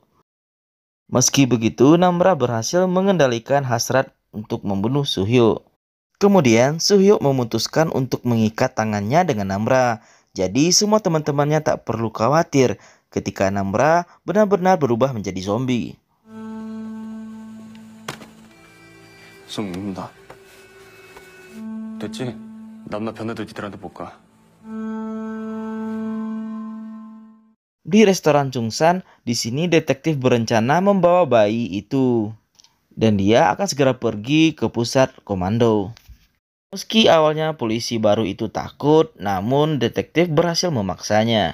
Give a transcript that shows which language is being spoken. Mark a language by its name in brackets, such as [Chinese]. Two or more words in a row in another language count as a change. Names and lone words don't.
[Indonesian] Meski begitu, Namra berhasil mengendalikan hasrat untuk membunuh Suhyo. Kemudian, Suhyo memutuskan untuk mengikat tangannya dengan Namra. Jadi, semua teman-temannya tak perlu khawatir ketika Namra benar-benar berubah menjadi zombie. [Korean] 손 묶는다. 됐지? 남나 변해도 니들한테 못 가. [Indonesian] Di restoran Chungsan, di sini detektif berencana membawa bayi itu. Dan dia akan segera pergi ke pusat komando. Meski awalnya polisi baru itu takut, namun detektif berhasil memaksanya.